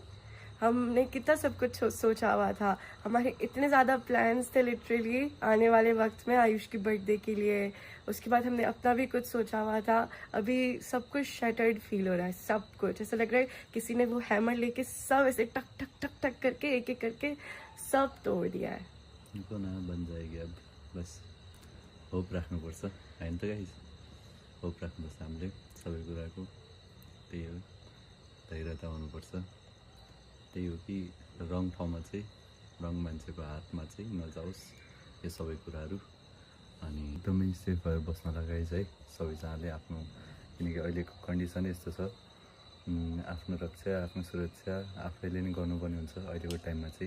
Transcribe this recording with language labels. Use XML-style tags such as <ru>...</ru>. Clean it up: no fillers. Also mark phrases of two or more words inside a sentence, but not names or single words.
<hi>हमने कितना सब कुछ सोचा हुआ था, हमारे इतने ज़्यादा प्लान्स थे लिटरली आने वाले वक्त में आयुष की बर्थडे के लिए। उसके बाद हमने अपना भी कुछ सोचा हुआ था। अभी सब कुछ</hi> <en>shattered feel</en> <hi>हो रहा है, सब कुछ ऐसा लग रहा है किसी ने वो हैमर लेके सब ऐसे टक टक टक टक करके एक एक करके सब तोड़ दिया है।</hi> <ne>इनको ना बन जाएगी अब, बस होप राख्नुपर्छ होइन त गाइस, होप राख्नुपर्छ हामीले सबै कुराको। त्यही हो, धैर्यता हुनुपर्छ। त्यही हो कि रङ ठाउँमा चाहिँ, रङ मान्छेको हातमा चाहिँ नजाओस् यो सबै कुराहरू। अनि एकदमै सेफ भएर बस्नलाई गाइस है सबैजनाले आफ्नो, किनकि अहिलेको कन्डिसन यस्तो छ, आफ्नो रक्षा आफ्नो सुरक्षा आफैले नै गर्नुपर्ने हुन्छ अहिलेको टाइममा चाहिँ।</ne>